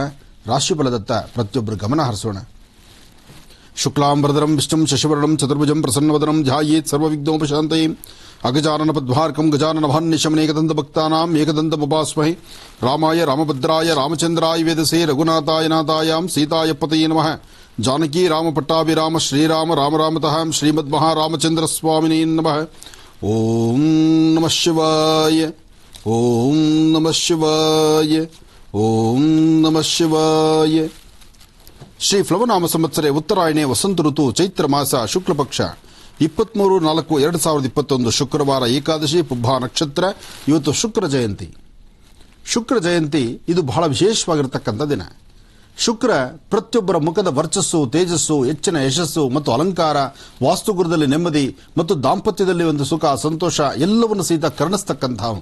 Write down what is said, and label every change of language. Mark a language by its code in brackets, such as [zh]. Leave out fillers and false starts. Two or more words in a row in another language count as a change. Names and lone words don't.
[kn] ರಾಶಿಫಲದತ್ತ ಪ್ರತಿಯೊಬ್ಬರು ಗಮನ ಹರಿಸೋಣ. [sa] ಶುಕ್ಲಾಂಬರಧರಂ ವಿಷ್ಣುಂ ಶಶಿವರ್ಣಂ ಚತುರ್ಭುಜಂ ಪ್ರಸನ್ನವದನಂ ಧ್ಯಾಯೇತ್ ಸರ್ವವಿಘ್ನೋಪಶಾಂತಯೇ ಅಗಜಾನನ ಪದ್ಮಾರ್ಕಂ ಗಜಾನನ ಭಾನ್ಯಶಮನೇಕದಂತ ಭಕ್ತಾನಾಂ ಏಕದಂತಮುಪಾಸ್ಮಹೇ ರಾಮಾಯ ರಾಮಭದ್ರಾಯ ರಾಮಚಂದ್ರಾಯ ವೇದಸೇ ರಘುನಾಥಾಯ ನಾಥಾಯಾಂ ಸೀತಾಯ ಪತಯೇ ನಮಃ. ಜಾನಕಿ ರಾಮ ಪಟ್ಟಾಭಿರಾಮ ಶ್ರೀರಾಮ ರಾಮ ರಾಮತಃ ಶ್ರೀಮದ್ ಮಹಾರಾಮಚಂದ್ರ ಸ್ವಾಮಿನೇ ನಮಃ. ಓಂ ನಮಃ ಶಿವಾಯ, ಓಂ ನಮಃ ಶಿವಾಯ, ಓಂ ನಮಃ ಶಿವಾಯ. [kn] ಶ್ರೀ ಪ್ಲವನಾಮ ಸಂವತ್ಸರೆ ಉತ್ತರಾಯಣೆ ವಸಂತ ಋತು ಚೈತ್ರ ಮಾಸ ಶುಕ್ಲ ಪಕ್ಷ 23/4/2021 ಶುಕ್ರವಾರ ಏಕಾದಶಿ ಪುಬ್ಬ ನಕ್ಷತ್ರ. ಇವತ್ತು ಶುಕ್ರ ಜಯಂತಿ. ಶುಕ್ರ ಜಯಂತಿ ಇದು ಬಹಳ ವಿಶೇಷವಾಗಿರತಕ್ಕಂಥ ದಿನ. ಶುಕ್ರ ಪ್ರತಿಯೊಬ್ಬರ ಮುಖದ ವರ್ಚಸ್ಸು, ತೇಜಸ್ಸು, ಹೆಚ್ಚಿನ ಯಶಸ್ಸು ಮತ್ತು ಅಲಂಕಾರ, ವಾಸ್ತುಗುರದಲ್ಲಿ ನೆಮ್ಮದಿ ಮತ್ತು ದಾಂಪತ್ಯದಲ್ಲಿ ಒಂದು ಸುಖ ಸಂತೋಷ ಎಲ್ಲವನ್ನು ಸಹಿತ ಕರುಣಿಸ್ತಕ್ಕಂಥವನು.